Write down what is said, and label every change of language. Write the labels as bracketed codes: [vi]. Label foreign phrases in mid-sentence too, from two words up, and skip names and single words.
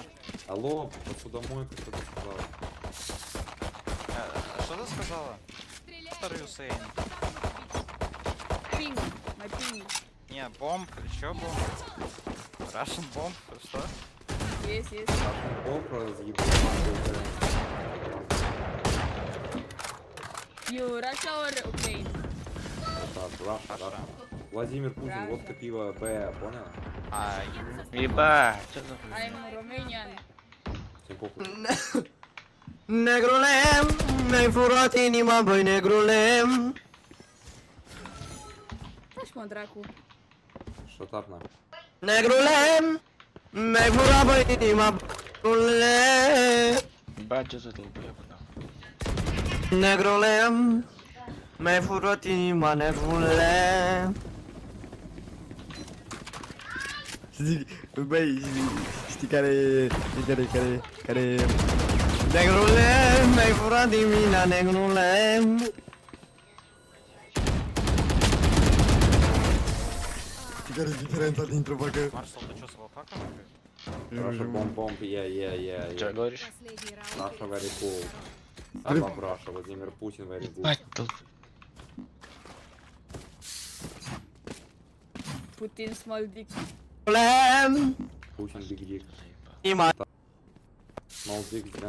[ru] Алло, посудомойка, что ты сказала? Что ты сказала? Что [en] are you saying? [ru] Пинг. Мой пинг. Не, бомб, еще бомб. Russian бомб, что? Есть. Бомб разъебал. [en] You Russia or Ukraine? [ru] Раша. Владимир Путин, водка, пиво, Б, понял? Ебать, что за хуйня? [en] I'm Romanian. [ru] Всем похуй. [ro] Negrule. Mi-ai furat inima, voi, negrule. Taci mă, dracu. [en] Shut up, [ru] на. [ro] Negrule. Mi-ai furat, voi, inima, negrule. [ru] Ебать, что за долбоёб, нахуй. [ro] Negrule. Mi-ai furat inima, negrule. Băi, știi care... Negrule, mi-ai furat din mine, negrule. Știi care e diferența dintre vacă? [ru] Маршал, ты что, с лопаком? Раша, бомб, я. Что говоришь? Последний раунд. Раша, [en] very cool. [ru] Бомб Раша, Владимир Путин, [en] very good. [ru] Ебать, тут... [en] Putin small dick. [ro] Negrule, [en] Путин, big dick. [ro] inima. [en] Small dick, Зеленский.